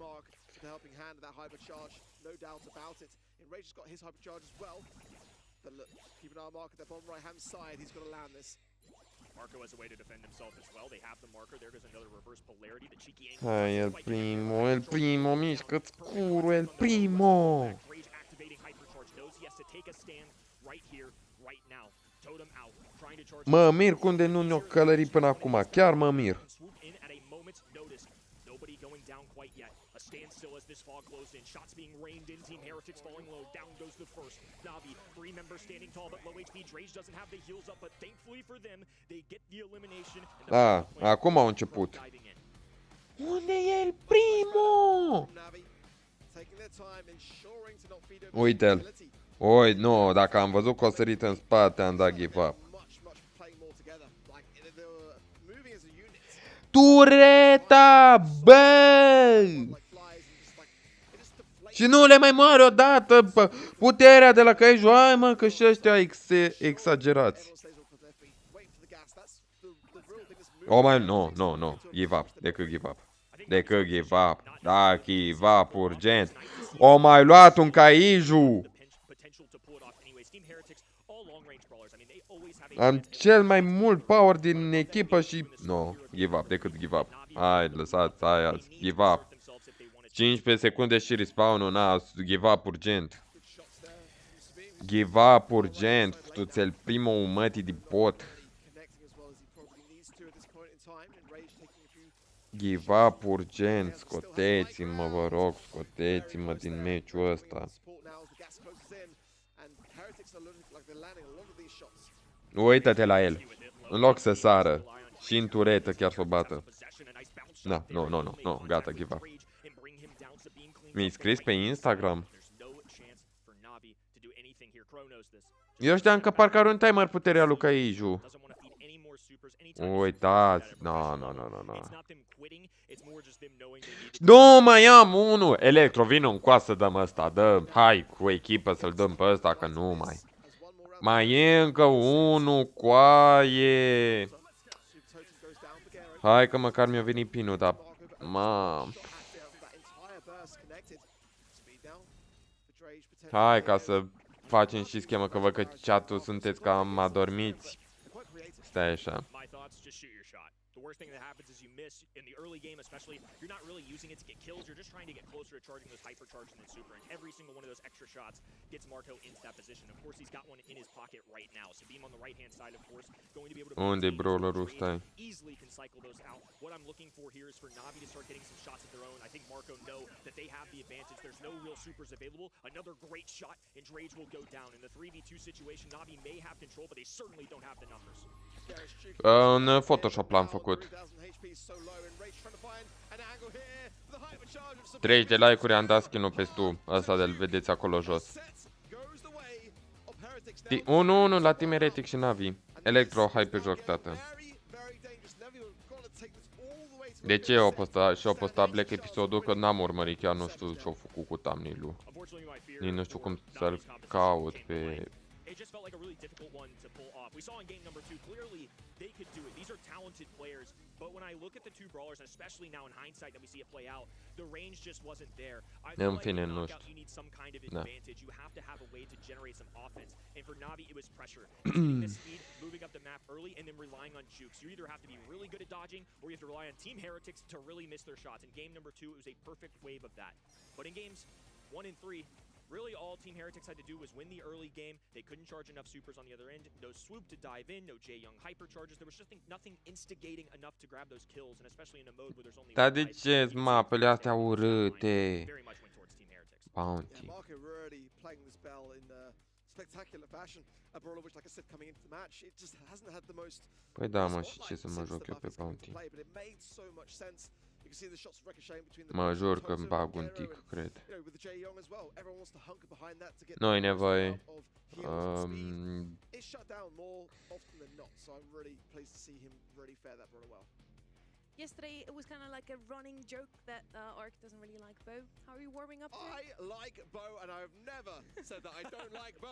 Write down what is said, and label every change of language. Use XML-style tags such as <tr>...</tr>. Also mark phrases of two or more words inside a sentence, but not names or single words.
<ro>Hai, el primo, mișcă-ți curul, el primo! Mă mir cum de nu ne-o călărit până acum, chiar mă mir.</ro> <en>Standstill as this fog closed in. Shots being rained in. Team Heretics falling low. Down goes the first. Navi, 3 members standing tall, but low HP. Drage doesn't have the heals up, but thankfully for them, they get the elimination.</en> <ro>Acum au început. Unde e el primo? Uite-l. Oi, nu, dacă am văzut că o sărit în spate, am dat</ro> <en>give up.</en> <ro>Tureta, bă! Și nu le mai moare odată puterea de la Kaiju. Hai mă, că și ăștia exagerați. Oh mai, nu,</ro> <en>give up, decât give up.</en> <ro>Da,</ro> <en>give up</en> <ro>urgent. O mai luat un Kaiju. Am cel mai mult power din echipă și...</ro> <en>No, give up, decât give up.</en> <ro>Hai, lăsați aia,</ro> <en>give up.</en> <ro>15 secunde și respawn-ul, na,</ro> <en>give up urgent. Give up urgent,</en> <ro>futu-ți-l primul mătii de pot.</ro> <en>Give up urgent,</en> <ro>scoteți-mă, vă rog, scoteți-mă din meciul ăsta. Uită-te la el, în loc să sară și în turetă chiar să o bată. Da, nu, gata,</ro> <en>give up.</en> <ro>Mi-ai scris pe Instagram? Eu știam că parcă are un timer puterea lui Kaiju. Uitați, no. Nu, mai am unul. Electro, vină în coasă, dăm ăsta, dă, hai cu echipă să-l dăm pe ăsta, că nu mai. Mai e încă unul, coaie. Hai că măcar mi-a venit pinul, dar... Mam. Hai ca să facem și schemă, că văd că chat-ul sunteți cam adormiți. Stai așa.</ro> <en>My thoughts, just shoot your shot. The worst thing that happens is you miss in the early game, especially. You're not really using it to get kills. You're just trying to get closer to charging those hypercharge and then super. And every single one of those extra shots gets Marco into that position. Of course, he's got one in his pocket right now. So beam on the right-hand side, of course, going to be able to</en> <ro>Unde brawlerul stai?</ro> <en>easily can cycle those out. What I'm looking for here is for Navi to start getting some shots of their own. I think Marco know that they have the advantage. There's no real supers available. Another great shot, and Drage will go down. In the 3v2 situation, Navi may have control, but they certainly don't have the numbers.</en> <ro>În Photoshop l-am făcut. 30 de like-uri am dat skin-ul pe stu. Ăsta de-l vedeți acolo jos. 1-1 la Team Heretic și Navi. Electro, hai pe joc, tată. De ce au postat și-au postat Black episodul? Că n-am urmărit, chiar nu știu ce-au făcut cu thumbnail-ul. Nici nu știu cum să-l caut pe...</ro> <en>It just felt like a really difficult one to pull off. We saw in game number 2, clearly they could do it. These are talented players, but when I look at the two brawlers, and especially now in hindsight that we see it play out, the range just wasn't there. I feel like in knockout you need some kind of advantage. You have to have a way to generate some offense. And for Navi, it was pressure. Getting the speed, moving up the map early, and then relying on jukes. You either have to be really good at dodging, or you have to rely on Team Heretics to really miss their shots. In game number 2, it was a perfect wave of that. But in games 1 and 3, really all Team Heretics had to do was win the early game. They couldn't charge enough supers on the other end. No swoop to dive in, no J-Young hypercharges. There was just nothing instigating enough to grab those kills, and especially in a mode where there's only</en> <ro>Dar de ce mapele astea urâte?</ro> <en>Very much went towards Team Heretics. Bounty. Marco really playing this bell in spectacular fashion. A brawler which, like I said, coming into the match, it just hasn't had the most.</en> <ro>Păi da, mă, și ce să mă joc eu pe Bounty? Mă jur că îmi bag un tic, cred. Nu-i nevoie.</ro> <en>It's shut down more often than not, so I'm really pleased to see him really fare that brawler well. Yesterday, it was kind of like a running joke that Ark doesn't really like Bo. How are you warming up here? I like Bo, and I've never said that I don't like Bo.</en>